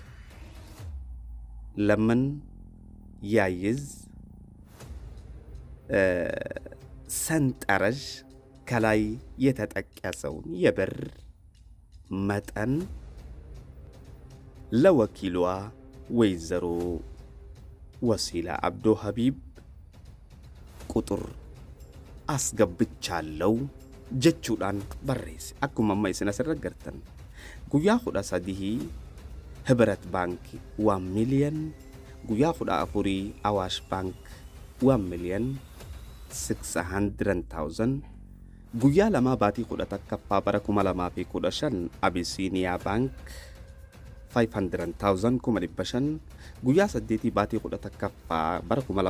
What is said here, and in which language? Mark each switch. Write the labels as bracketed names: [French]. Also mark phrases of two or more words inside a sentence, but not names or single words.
[Amharic] ለምን ያይዝ ሰንጠረዥ ከላይ የተጠቀሰውን የብር መጠን ለወኪሏ ወይዘሮ ወሲላ አብዶ ሀቢብ ቁጥር አስገብቻለሁ [Oromo] jechuudhaan barreesse. Akkuma amma isin asirra gartan guyyaa 13 Hibrat Bank 1 million, guyyaa 14 Awaash Bank 1 million 600,000, guyyaa 2 baatii 10 bara 2015 Abyssinia Bank 500,000 kuma dhibba shan guyyaa saddeetii baatii 11ffaa bara